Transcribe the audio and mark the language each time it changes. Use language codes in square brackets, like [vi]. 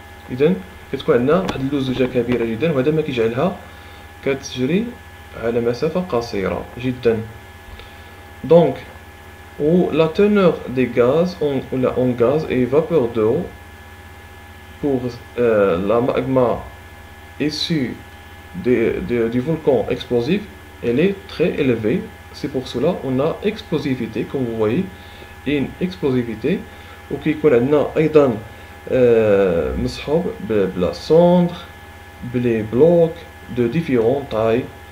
[ar] إذن كتكون عندنا واحد اللزوجة كبيرة جدا، وهذا ما كيجعلها كتجري على مسافة قصيرة جدا. [fr] Donc, où la teneur des gaz en gaz et vapeur d'eau pour la magma issue du volcan explosif, elle est très élevée. C'est pour cela on a explosivité, comme vous voyez, une explosivité. [ar] وكيكون عندنا أيضا مصحوب بلا cendre, بلي بلوك [fr] de différentes tailles.